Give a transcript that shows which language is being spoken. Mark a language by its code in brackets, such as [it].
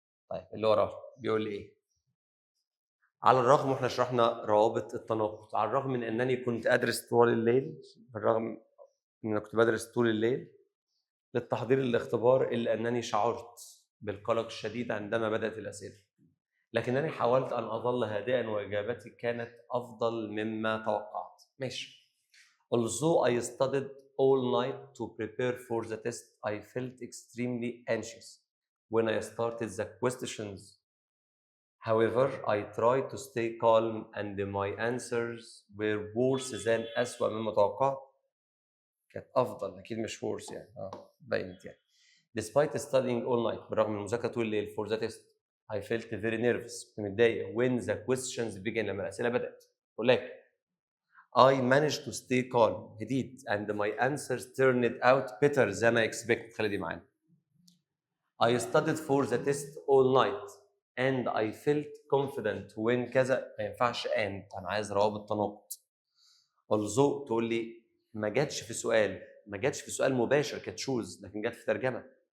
[ar] طيب اللي وراه بيقول لي ايه؟ على الرغم، واحنا شرحنا روابط التناقض، على الرغم من انني كنت ادرس طول الليل، بالرغم ان انا كنت بدرس طول الليل للتحضير للاختبار، الا انني شعرت بالقلق الشديد عندما بدات الاسئله، لكنني حاولت ان اظل هادئا واجابتي كانت افضل مما توقعت. ماشي. [en] Although I studied all night to prepare for the test, I felt extremely anxious when I started the questions. However, I tried to stay calm and my answers were worse than [ar] أسوأ مما توقعت. كانت أفضل، أكيد مش worse يعني. بينت يعني. [en] Despite studying all night، [ar] بالرغم من المذاكرة طول الليل [en] for the test, I felt very nervous. [ar] كنت متضايق [en] when the questions began، [ar] لما الأسئلة بدأت. ولكن [en] I managed to stay calm، [ar] هديت، [en] and my answers turned out better than I expected. [ar] خلي دي معانا. [en] I studied for the test all night and I felt confident when [ar] كذا. ما ينفعش and، أنا عايز روابط تناقض. although تقول لي ما جاتش في سؤال، ما جاتش في سؤال مباشر كانت choose، لكن جات في ترجمة.